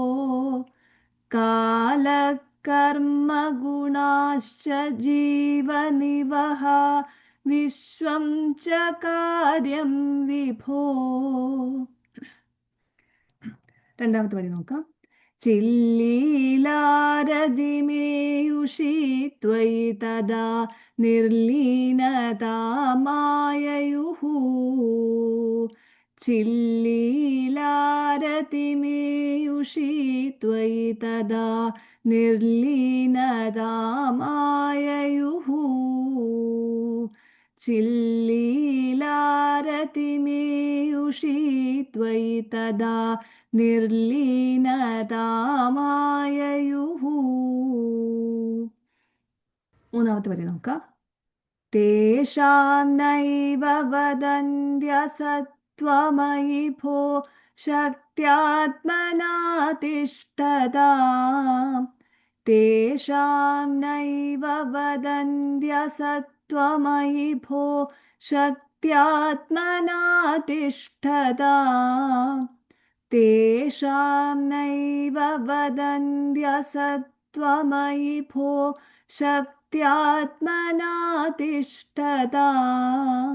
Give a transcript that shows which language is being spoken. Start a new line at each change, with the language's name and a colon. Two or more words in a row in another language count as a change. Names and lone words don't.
Sanskrit: കാലകർമ്മ ഗുണാശ്ച ജീവനിവഹ വിശ്വം ച കാര്യം വിഭോ.
Malayalam: രണ്ടാമത്തെ വരി നോക്കാം.
Sanskrit: चिल्लीलारदिमेयुषि त्वयि तदा निर्लीनता माययुः चिल्लीलारतिमेयुषि त्वयि तदा निर्लीनता माययुः चिल्लीलारतिमेयुषि त्वयि तदा നിർലീനതാ മായയുഃ.
Malayalam: മൂന്നാമത്തെ വരി നോക്കാം.
Sanskrit: തേഷാം നൈവ വദന്ത്യസത്വമയി ഭോ ശക്ത്യാത്മനാ തിഷ്ഠതാം തേഷാം നൈവ വദന്ത്യസത്വമയി ഭോ ശക്ത്യാത്മനാ തിഷ്ഠതാം തേഷാം നൈവ വദന്ത്യസത്വമയി ഭോ ശക്ത്യാത്മനാ തിഷ്ഠതാം.